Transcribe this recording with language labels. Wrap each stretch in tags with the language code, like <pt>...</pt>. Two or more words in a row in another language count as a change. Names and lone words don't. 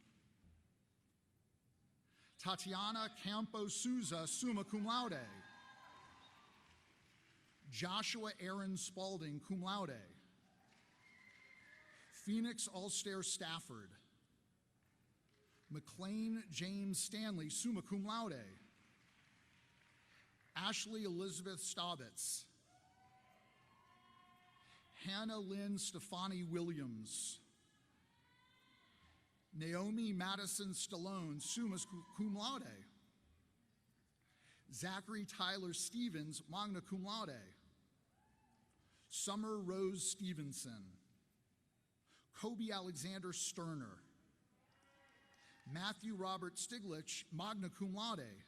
<en>Tatiana Campo Souza,</en> <la>summa cum laude,</la> <en>Joshua Aaron Spalding,</en> <la>cum laude,</la> <en>Phoenix Allstair Stafford, McLean James Stanley,</en> <la>summa cum laude,</la> <en>Ashley Elizabeth Staubitz, Hannah Lynn Stefani Williams, Naomi Madison Stallone,</en> <la>summa cum laude, Zachary Tyler Stevens, magna cum laude,</la> <en>Summer Rose Stevenson, Kobe Alexander Sterner, Matthew Robert Stiglich,</en> <la>magna cum laude,</la>